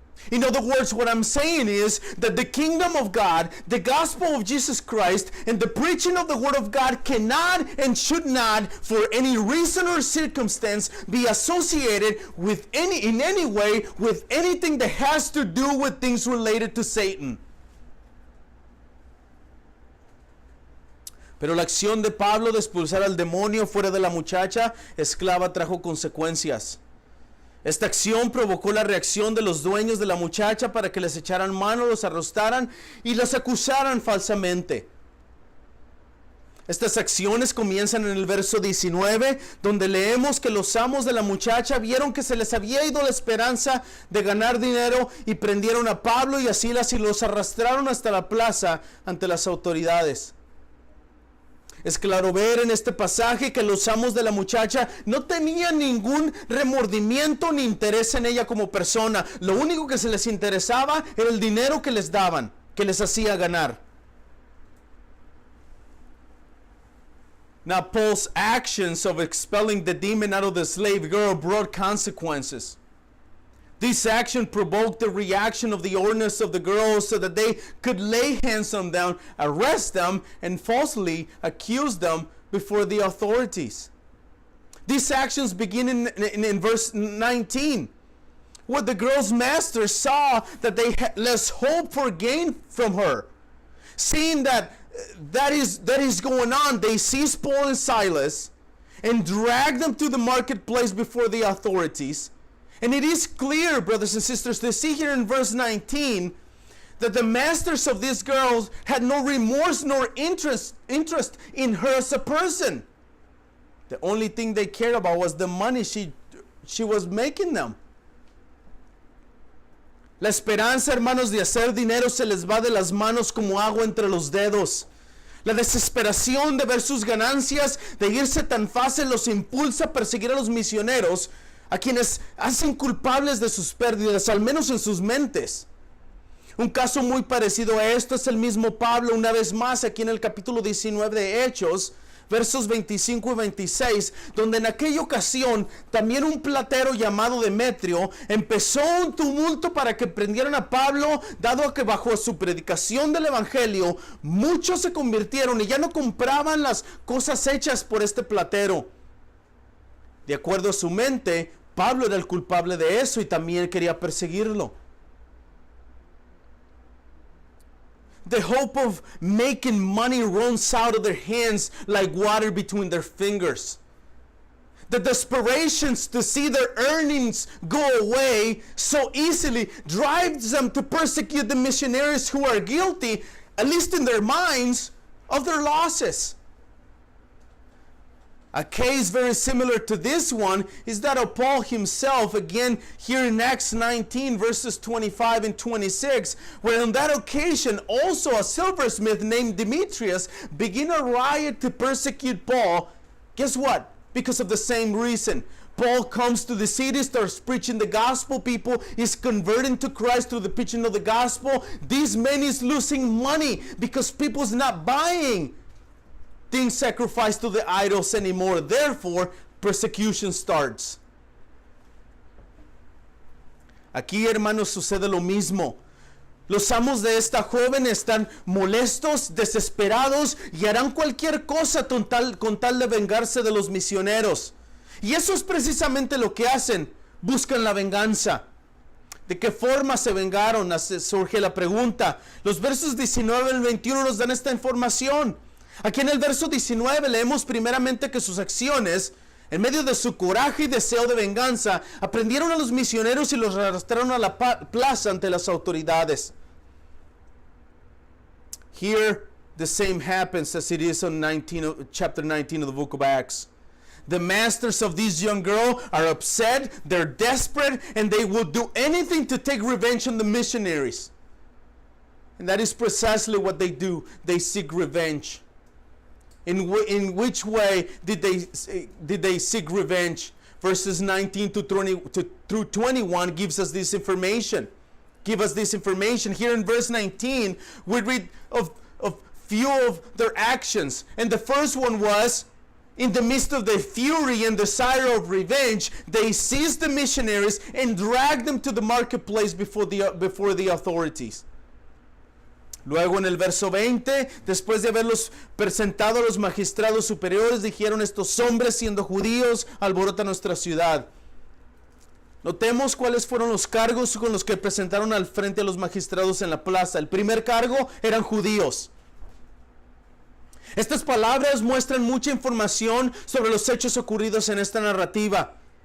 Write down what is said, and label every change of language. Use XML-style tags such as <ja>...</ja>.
<en>In other words, what I'm saying is that the kingdom of God, the gospel of Jesus Christ, and the preaching of the word of God cannot and should not, for any reason or circumstance, be associated with in any way with anything that has to do with things related to Satan.</en> <es>Pero la acción de Pablo de expulsar al demonio fuera de la muchacha esclava trajo consecuencias. Esta acción provocó la reacción de los dueños de la muchacha para que les echaran mano, los arrestaran y los acusaran falsamente. Estas acciones comienzan en el verso 19, donde leemos que los amos de la muchacha vieron que se les había ido la esperanza de ganar dinero y prendieron a Pablo y a Silas y los arrastraron hasta la plaza ante las autoridades. Es claro ver en este pasaje que los amos de la muchacha no tenían ningún remordimiento ni interés en ella como persona. Lo único que se les interesaba era el dinero que les daban, que les hacía ganar.</es> <en>Now Paul's actions of expelling the demon out of the slave girl brought consequences. This action provoked the reaction of the owners of the girls so that they could lay hands on them, arrest them, and falsely accuse them before the authorities. These actions begin in verse 19, where the girl's master saw that they had less hope for gain from her. Seeing that is going on, they seized Paul and Silas and dragged them to the marketplace before the authorities. And it is clear, brothers and sisters, to see here in verse 19 that the masters of these girls had no remorse nor interest in her as a person. The only thing they cared about was the money she was making them.</en> <es>La esperanza, hermanos, de hacer dinero se les va de las manos como agua entre los dedos. La desesperación de ver sus ganancias, de irse tan fácil, los impulsa a perseguir a los misioneros, a quienes hacen culpables de sus pérdidas, al menos en sus mentes. Un caso muy parecido a esto es el mismo Pablo, una vez más aquí en el capítulo 19 de Hechos, versos 25 y 26, donde en aquella ocasión también un platero llamado Demetrio empezó un tumulto para que prendieran a Pablo, dado que bajo su predicación del evangelio muchos se convirtieron y ya no compraban las cosas hechas por este platero. De acuerdo a su mente, Pablo era el culpable de eso y también quería perseguirlo.</es> <en>The hope of making money runs out of their hands like water between their fingers. The desperations to see their earnings go away so easily drives them to persecute the missionaries who are guilty, at least in their minds, of their losses. A case very similar to this one is that of Paul himself, again here in Acts 19 verses 25 and 26, where on that occasion also a silversmith named Demetrius began a riot to persecute Paul. Guess what? Because of the same reason. Paul comes to the city, starts preaching the gospel. People is converting to Christ through the preaching of the gospel. This man is losing money because people's not buying things sacrificed to the idols anymore. Therefore, persecution starts.</en> <es>Aquí, hermanos, sucede lo mismo. Los amos de esta joven están molestos, desesperados y harán cualquier cosa con tal de vengarse de los misioneros. Y eso es precisamente lo que hacen. Buscan la venganza. ¿De qué forma se vengaron? Surge la pregunta. Los versos 19 al 21 nos dan esta información. Aquí en el verso 19 leemos primeramente que sus acciones, en medio de su coraje y deseo de venganza, aprendieron a los misioneros y los arrastraron a la plaza ante las autoridades.</es> <en>Here the same happens as it is on chapter 19 of the book of Acts. The masters of this young girl are upset, they're desperate, and they will do anything to take revenge on the missionaries. And that is precisely what they do. They seek revenge. In which way did they seek revenge? Verses 19 through 21 gives us this information. Here in verse 19, we read of few of their actions. And the first one was, in the midst of their fury and desire of revenge, they seized the missionaries and dragged them to the marketplace before the authorities.</en> <es>Luego en el verso 20, después de haberlos presentado a los magistrados superiores, dijeron: estos hombres, siendo judíos, alborotan nuestra ciudad. Notemos cuáles fueron los cargos con los que presentaron al frente a los magistrados en la plaza. El primer cargo eran judíos. Estas palabras muestran mucha información sobre los hechos ocurridos en esta narrativa.</es>